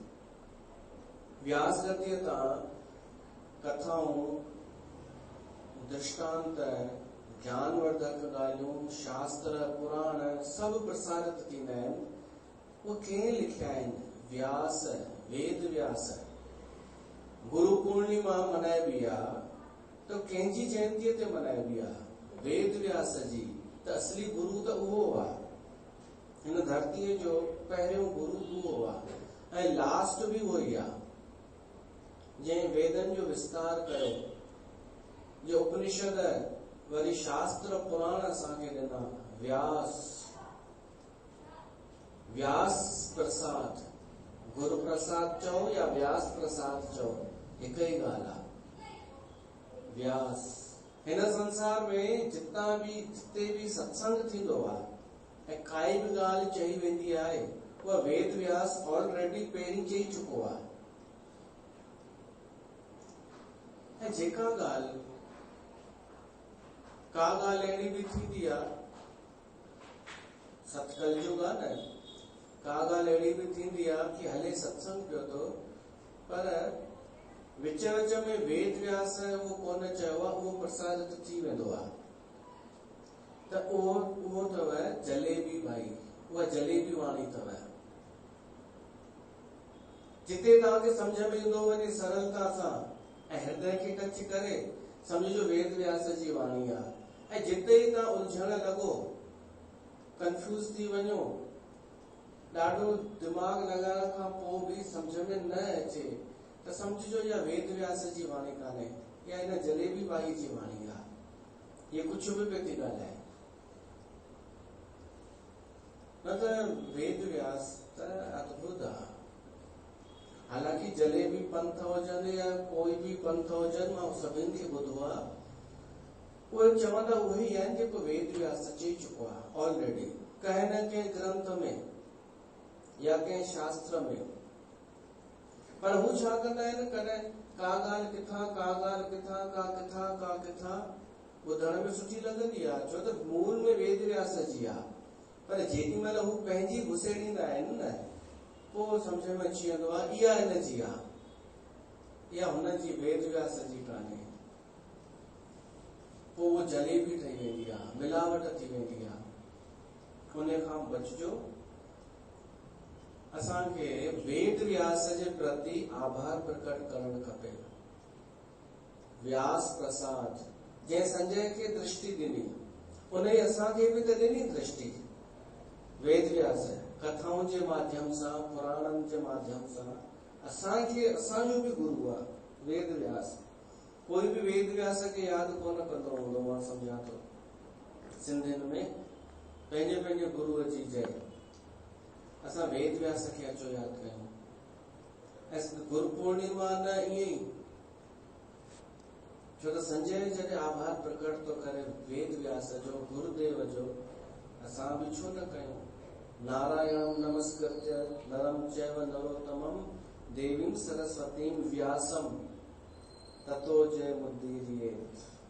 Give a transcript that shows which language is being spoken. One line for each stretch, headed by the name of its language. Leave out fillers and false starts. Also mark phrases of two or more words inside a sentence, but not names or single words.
Sindhi: व्यास गतिअ तां कथाऊं, दृष्टांत, ज्ञानवर्धक ॻाल्हियूं, शास्त्र, पुराण सभु प्रसारित थींदा आहिनि। उहे कंहिं लिखिया आहिनि? व्यास, वेद व्यास। गुरु पूर्णिमा मनाइबी आहे त कंहिंजी जयंतीअ ते मनाइबी आहे? वेद व्यास जी। त असली गुरु त उहो आहे। हिन धरतीअ जो पहिरियों गुरु उहो आहे ऐं लास्ट बि उहो ई आहे जंहिं वेदनि जो विस्तार कयो, जो उपनिषद वरी शास्त्र पुराण असांखे ॾिना। व्यास, व्यास प्रसाद, गुरु प्रसाद चओ या व्यास प्रसाद चओ, हिक ई ॻाल्हि आहे। व्यास। हिन संसार में जिते भी सत्संग थींदो आहे ऐं काई बि ॻाल्हि चई वेंदी आहे, उहा वेद व्यास ऑलरेडी पहिरीं चई चुको आहे। ऐं जेका ॻाल्हि, का ॻाल्हि अहिड़ी बि थींदी आहे, सतकलयुग आहे न, का ॻाल्हि अहिड़ी बि थींदी आहे कि हले सत्संग पियो थो, पर विच विच में वेद व्यास उहो कोन चयो आहे, उहो प्रसारित थी वेंदो आहे। त उहो अथव जलेबी भाई, उहा जलेबी वाणी अथव। जिते तव्हांखे सम्झ में ईंदो वञे सरलता सां ऐं हृदय खे टच करे, सम्झो वेद व्यास जी वाणी आहे। ऐं जिते ई तव्हां उलझण लॻो, कंफ्यूज थी वञो, ॾाढो दिमाग़ लॻाइण खां पोइ बि सम्झ में न अचे त सम्झिजो इहा वेद व्यास जी वाणी कान्हे, या इन जलेबी बाई जी वाणी आहे,
Hindi: ये कुछ भी
Sindhi: पे थी ॻाल्हाए। न त वेद व्यास त अद्भुत आहे। हालांकि जलेबी पंथ हुजनि या कोई बि पंथ हुजनि, मां सभिनि खे ॿुधो आहे, उहे चवंदा उहे ई आहिनि जेको वेद व्यास चई चुको आहे ऑलरेडी, कंहिं न कंहिं ग्रंथ में या कंहिं शास्त्र में। पर हू छा कंदा आहिनि, कॾहिं का ॻाल्हि किथां का ॻाल्हि किथां का किथां ॿुधण में सुठी लॻंदी आहे, छो त मूल में वेद व्यास जी आहे, पर जेॾी महिल हू पंहिंजी घुसेड़ींदा आहिनि न, पोइ सम्झ में अची वेंदो आहे इहा हिन जी आहे, इहा हुन जी वेद व्यास जी कान्हे। पोइ उहो जलेबी ठही वेंदी आहे, मिलावट थी वेंदी आहे। उन खां बचिजो। असांखे वेद व्यास जे प्रति आभार प्रकट करणु खपे। व्यास प्रसाद जंहिं संजय खे दृष्टि ॾिनी, उन असांखे बि त ॾिनी दृष्टि। वेद व्यास कथाउनि जे माध्यम सां, पुराणनि जे माध्यम सां असांखे, असांजो बि गुरु आहे वेद व्यास। कोई बि वेद व्यास खे यादि कोन कंदो हूंदो, मां सम्झां थो। सिंधियुनि में पंहिंजे पंहिंजे गुरूअ जी जय। असां वेद व्यास खे अचो यादि कयूं। ऐं गुरु पूर्णिमा न ईअं ई, छो त संजय जॾहिं आभार प्रकट थो करे वेद व्यास जो, गुरुदेव जो, असां बि छो न कयूं।
Sanskrit: नारायणं नमस्कृत्य नरं चैव नरोत्तमं देवीं सरस्वतीं व्यासं ततो जयमुदीरयेत्।